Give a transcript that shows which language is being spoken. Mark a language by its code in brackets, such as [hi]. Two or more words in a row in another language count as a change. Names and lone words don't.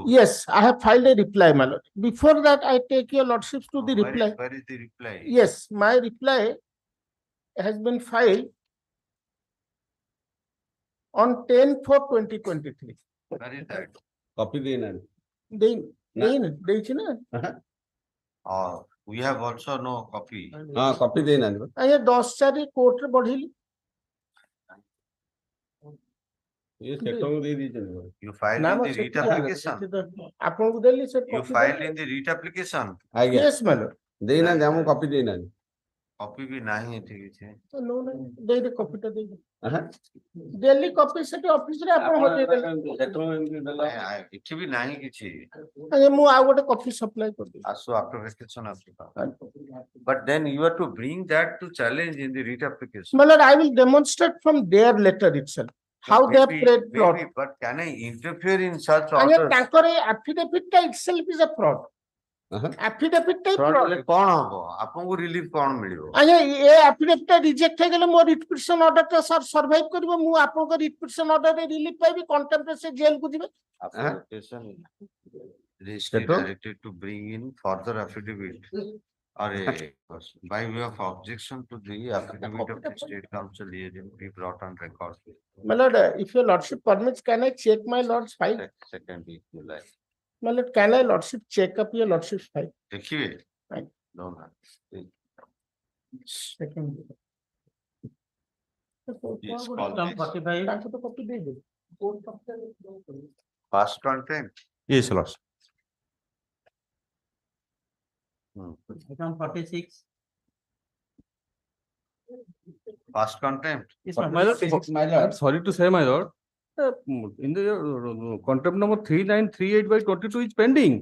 [en] yes, I have filed a reply, my lord. Before that, I take your lordships to the reply. Where is the reply? Yes, my reply has been filed on 10/4/2023. Where is that? Copy the name. [or] ଦେଇଛି ନା [en] We have also no copy. Copy the name. [or] ଆଜ୍ଞା 10/4 କୋର୍ଟରେ ବଢେଇଲି Yes, ସେଟାକୁ ଦେଇ ଦେଇଛନ୍ତି। [en] You filed [or] ନା [en] in ମ the [or] ସେଠି [en] read application. [or] ଆପଣଙ୍କୁ ଦେଲି ସେ [en] You filed in the read application. [or] ଆଜ୍ଞା। [en] yes my lord [or] ଦେଇନାହାନ୍ତି ଆମକୁ କପି ଦେଇନାହାନ୍ତି। Copy ବି ନାହିଁ ଏଠି କିଛି। ଦେଇଦେ କପିଟା ଦେଇଦେ ଦେଲି କପି ସେଠି ଅଫିସରେ ଆପଣ ହଟେଇଦେଲେ ଏଠି ବି ନାହିଁ କିଛି। ଆଜ୍ଞା ମୁଁ ଆଉ ଗୋଟେ [en] copy supply [or] କରିଦେବି ଆସୁ [en] after vacation [or] ଆସୁ। [en] But then you have to bring that to challenge in the read application. my lord I will demonstrate from their letter itself how they have prayed fraud. But can I interfere in such [or] ଆଜ୍ଞା [en] orders? [or] ତାଙ୍କର ଏ [en] affidavit ଟା itself is a fraud. affidavit ଟା Fraud fraud. [or] ହେଲେ କଣ ହବ? ଆପଣଙ୍କୁ ରିଲିଫ କଣ ମିଳିବ? ଆଜ୍ଞା ଏ affidavit ଟା ରିଜେକ୍ଟ ହେଇଗଲେ ମୋ [en] writ petition order [or] ଟା ସାର୍ ସର୍ଭାଇଭ କରିବ ମୁଁ ଆପଣଙ୍କ [en] writ petition order [or] ରିଲିଫ ପାଇବି କଣ୍ଟେମ୍ପ୍ଟ ସେ ଜେଲକୁ ଯିବେ [en] Directed to bring in further affidavit or by way of objection to the affidavit of the state council agent be brought on record. My lord, if your lordship permits, can I check my lord's file? Second if you like. My lord, can I lordship check up your lordship's file? ଦେଖିବେ? Fine. No. Second. Yes, call this. [or] ତାଙ୍କୁ ତ copy ଦେଇଦେବି। [en] Past contempt. Yes, Lord. Item 46. Past contempt. Yes, my lord, sorry to say, my lord, in the contempt number 3938/22 is pending.